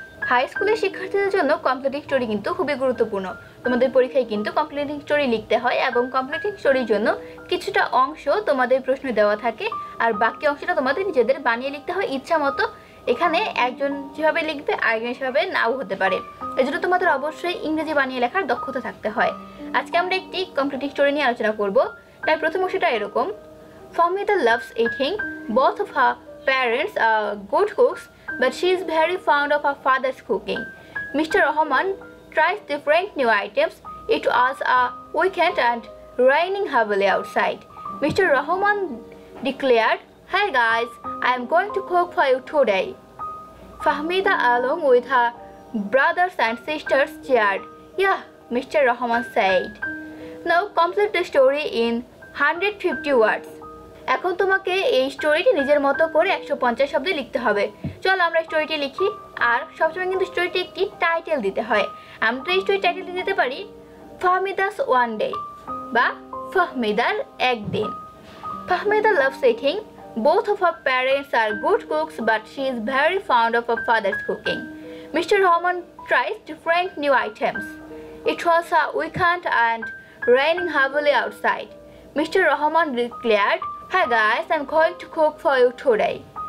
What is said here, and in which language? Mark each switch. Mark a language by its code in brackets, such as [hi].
[bn] High স্কুলের শিক্ষার্থীদের জন্য কমপ্লিটিং স্টোরি কিন্তু খুবই গুরুত্বপূর্ণ। তোমাদের পরীক্ষায় কিন্তু কমপ্লিটিং স্টোরি লিখতে হয় এবং কমপ্লিটিং স্টোরির জন্য কিছুটা অংশ তোমাদের প্রশ্নে দেওয়া থাকে আর বাকি অংশটা তোমাদের নিজেদের বানিয়ে লিখতে হয় ইচ্ছা মতো। এখানে একজন যেভাবে লিখবে আরেকজন সেভাবে নাও হতে পারে, এজন্য তোমাদের অবশ্যই ইংরেজি বানিয়ে লেখার দক্ষতা থাকতে হয়। আজকে আমরা একটি কমপ্লিটিং স্টোরি নিয়ে আলোচনা করব। তার প্রথম অংশটা এরকম: [en] Fahmida loves eating. Both of her parents are good cooks, but she is very fond of her father's cooking. Mr. Rahman tries different new items. It was a weekend and raining heavily outside. Mr. Rahman declared, "Hey guys, I am going to cook for you today." Fahmida, along with her brothers and sisters, cheered. "Yeah," Mr. Rahman said. Now complete the story in 150 words. [bn] এখন তোমাকে এই স্টোরিটি নিজের মতো করে 150 শব্দে লিখতে হবে। চলো আমরা স্টোরিটি লিখি। আর সবসময় কিন্তু স্টোরিটি একটি টাইটেল দিতে হয়। আমরা এই স্টোরি টাইটেলটি দিতে পারি ফাহমিদাস ওয়ান ডে বা ফাহমিদার একদিন। [en] Fahmida loves eating. Both of her parents are good cooks, but she is very fond of her father's cooking. Mr. Rahman tries different new items. It was a weekend and raining heavily outside. Mr. Rahman declared, "Hey guys, I'm going to cook for you today."